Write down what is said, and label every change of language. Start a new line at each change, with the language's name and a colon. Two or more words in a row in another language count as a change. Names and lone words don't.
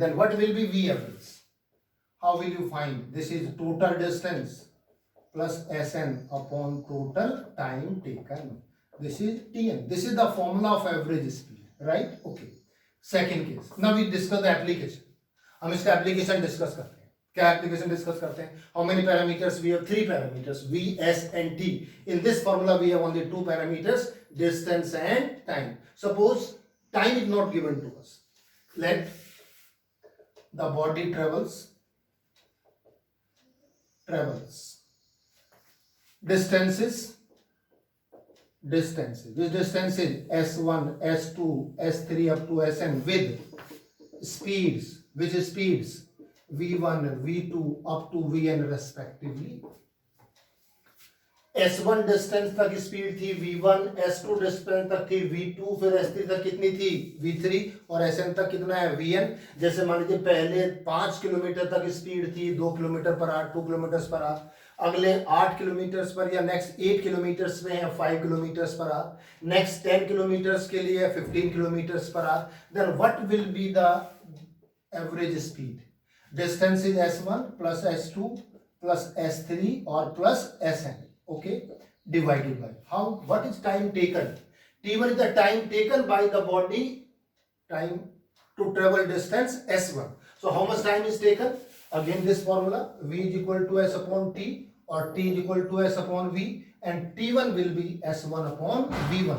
English: Then what will be V average? How will you find? This is total distance plus Sn upon total time taken. This is Tn. This is the formula of average speed. Right? Okay. Second case. Now we discuss the application.
Hindi: हम इसका
English: application discuss
Hindi: करते हैं. क्या
English: application discuss
Hindi: करते हैं?
English: How many parameters? We have 3 parameters v, s and t. In this formula we have only 2 parameters, distance and time. Suppose time is not given to us. Let the body travels distances. Which distance is s1, s2, s3 up to sn with speeds. Which speeds? v1, v2 up to vn respectively.
Hindi: s1 डिस्टेंस तक स्पीड थी v1, s2 डिस्टेंस तक थी v2, फिर s3 तक कितनी थी v3 और sn तक कितना है vn. जैसे मान लीजिए पहले 5 किलोमीटर तक स्पीड थी 2
English: kilometer per hour,
Hindi: 2
English: kilometer per hour.
Hindi: अगले 8 किलोमीटर पर या
English: next 8 kilometer
Hindi: में है 5
English: kilometer per hour. next 10 kilometer
Hindi: के लिए 15
English: kilometer per hour. Then what will be the average speed? Distance is s1 plus s2 plus s3 or plus sn. Okay, divided by how? What is time taken? T1 is the time taken by the body, time to travel distance s1. So how much time is taken? Again this formula, v is equal to s upon t or t is equal to s upon v, and t1 will be s1 upon v1.